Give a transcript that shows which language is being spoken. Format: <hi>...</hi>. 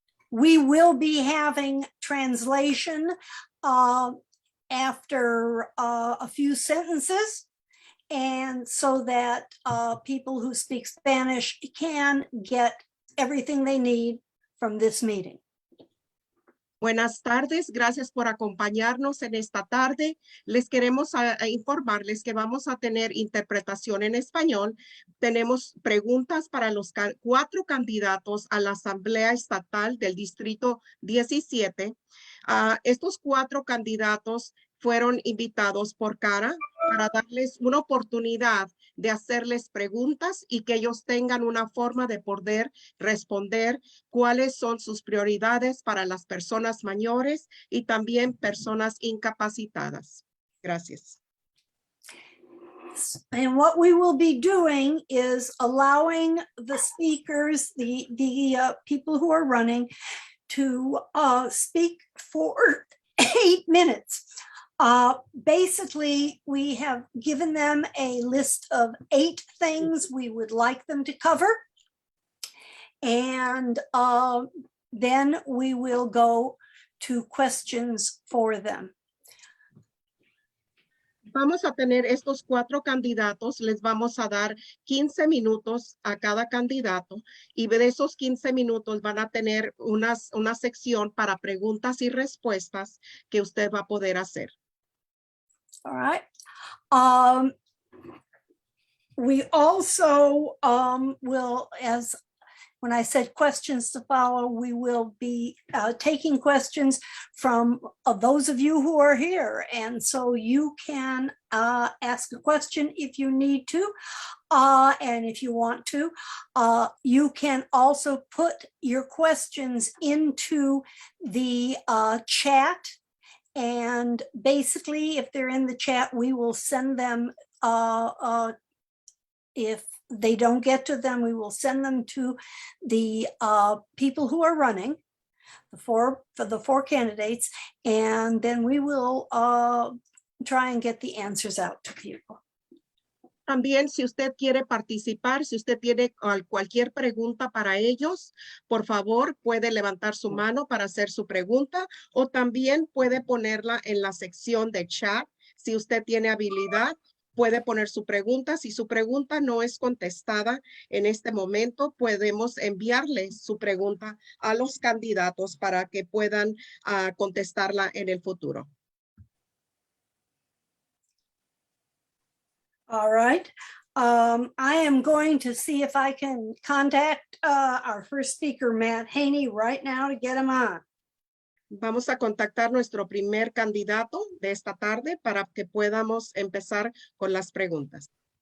<en>We will be having translation after a few sentences, and so that people who speak Spanish can get everything they need from this meeting.</en> <es>Buenas tardes, gracias por acompañarnos en esta tarde. Les queremos informarles que vamos a tener interpretación en español. Tenemos preguntas para los 4 candidatos a la Asamblea Estatal del Distrito 17. Estos 4 candidatos fueron invitados por CARA para darles una oportunidad de hacerles preguntas y que ellos tengan una forma de poder responder cuáles son sus prioridades para las personas mayores y también personas incapacitadas. Gracias.</es> <en>And what we will be doing is allowing the speakers, the people who are running, to speak for 8 minutes. Basically, we have given them a list of 8 things we would like them to cover. And then we will go to questions for them.</en> <es>Vamos a tener estos 4 candidatos, les vamos a dar 15 minutos a cada candidato y de esos 15 minutos van a tener una sección para preguntas y respuestas que usted va a poder hacer.</es> <en>All right. We also will, as when I said questions to follow, we will be taking questions from those of you who are here. And so you can ask a question if you need to. And if you want to, you can also put your questions into the chat. And basically, if they're in the chat, we will send them, if they don't get to them, we will send them to the people who are running, for the 4 candidates, and then we will try and get the answers out to people.</en> <es>También, si usted quiere participar, si usted tiene cualquier pregunta para ellos, por favor, puede levantar su mano para hacer su pregunta o también puede ponerla en la sección de chat. Si usted tiene habilidad, puede poner su pregunta. Si su pregunta no es contestada en este momento, podemos enviarle su pregunta a los candidatos para que puedan contestarla en el futuro.</es> <en>All right. I am going to see if I can contact our first speaker, Matt Haney, right now to get him on.</en> <es>Vamos a contactar nuestro primer candidato de esta tarde para que podamos empezar con las preguntas.</es>